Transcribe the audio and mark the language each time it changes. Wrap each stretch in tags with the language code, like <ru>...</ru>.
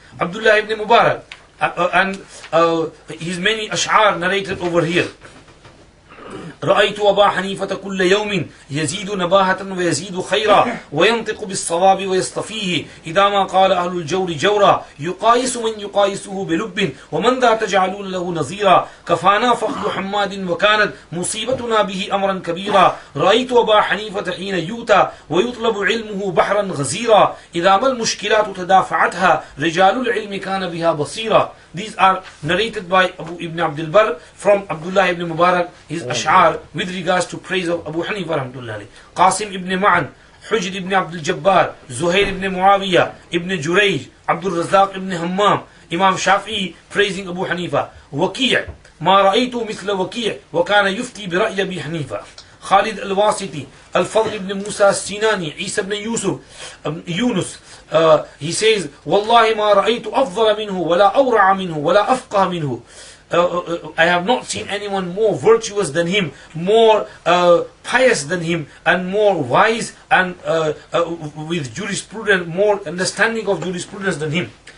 <en>Abdullah ibn Mubarak and his many ash'ar narrated over here.</en> <ar>رأيت أبا حنيفة كل يوم يزيد نباهة ويزيد خيرا وينطق بالصواب ويصطفيه إذا ما قال أهل الجور جورا يقايس من يقايسه بلب ومن ذا تجعلون له نظيرا كفانا فخذ حماد وكانت مصيبتنا به أمرا كبيرا رأيت أبا حنيفة حين يؤتى ويطلب علمه بحرا غزيرا إذا ما المشكلات تدافعتها رجال العلم كان بها بصيرا.</ar> <en>These are narrated by Abu Ibn Abdul Barr from Abdullah ibn Mubarak, his ash'ar with regards to praise of Abu Hanifa rahmatullahi. Qasim ibn Ma'an, Hujr ibn Abdul Jabbar, Zuhair ibn Muawiyah, Ibn Jurayj, Abdul Razzaq ibn Hammam, Imam Shafi'i praising Abu Hanifa.</en> <ar>Waqi' ما رأيت مثل وقيع وكان يفتي برأي أبي حنيفة. خالد الواسطي, الفضل ibn Musa السيناني,</ar> <en>Isa ibn Yunus, he says</en> <ar>والله ما رأيت أفضل منه ولا أورع منه ولا أفقه منه.</ar> <en>I have not seen anyone more virtuous than him, more pious than him, and more wise and with jurisprudence, more understanding of jurisprudence than him.</en>